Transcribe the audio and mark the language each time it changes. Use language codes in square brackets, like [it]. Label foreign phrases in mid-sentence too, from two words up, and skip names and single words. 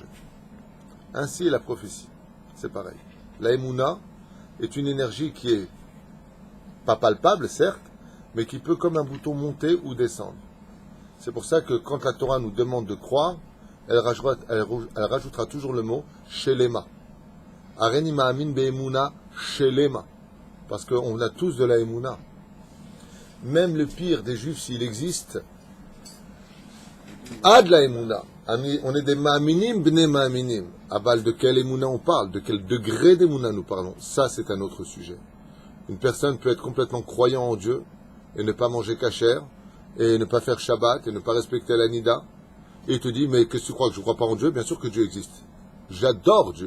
[fr] Ainsi est la prophétie. C'est pareil. La Emouna est une énergie qui est pas palpable, certes, mais qui peut comme un bouton monter ou descendre. C'est pour ça que quand la Torah nous demande de croire, elle rajoutera toujours le mot Shelema. [he] אני מאמין באמונה שלמה. [fr] Parce qu'on a tous de la Emouna. Même le pire des juifs, s'il existe, a de la Emouna. On est des [he] מאמינים בני מאמינים. [fr] Aval, de quelle Emouna on parle? De quel degré d'Emouna nous parlons? Ça, c'est un autre sujet. Une personne peut être complètement croyant en Dieu et ne pas manger kasher, et ne pas faire Shabbat, et ne pas respecter la Nida. Et il te dit, mais qu'est-ce que tu crois, que je ne crois pas en Dieu? Bien sûr que Dieu existe. J'adore Dieu.